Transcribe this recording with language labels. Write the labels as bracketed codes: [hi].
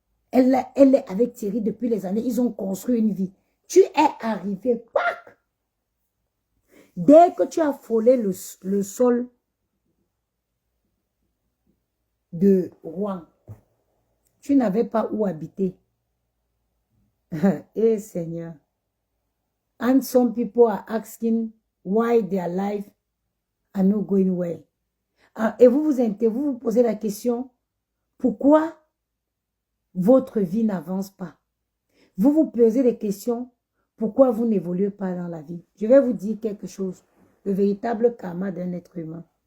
[fr] Elle est avec Thierry depuis les années. Ils ont construit une vie. Tu es arrivé. Pac! Dès que tu as frôlé le sol de Rouen, tu n'avais pas où habiter. Eh Seigneur. [en] And some people are asking why their life are not going well. [fr] Et vous vous posez la question, pourquoi votre vie n'avance pas? Vous vous posez des questions, pourquoi vous n'évoluez pas dans la vie? Je vais vous dire quelque chose, le véritable karma d'un être humain.